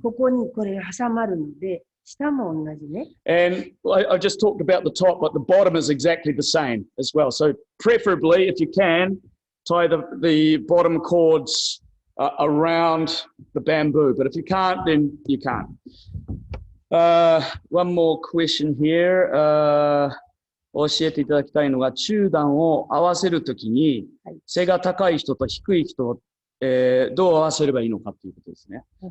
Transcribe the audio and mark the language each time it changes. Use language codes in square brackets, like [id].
[ja] ここにこれ挟まるので、下も同じね。 [en] And I just talked about the top, but the bottom is exactly the same as well. So preferably, if you can, tie the bottom cords around the bamboo. But if you can't, then you can't. One more question here. [ja] 教えていただきたいのが、中段を合わせるときに、背が高い人と低い人を、どう合わせればいいのかということですね。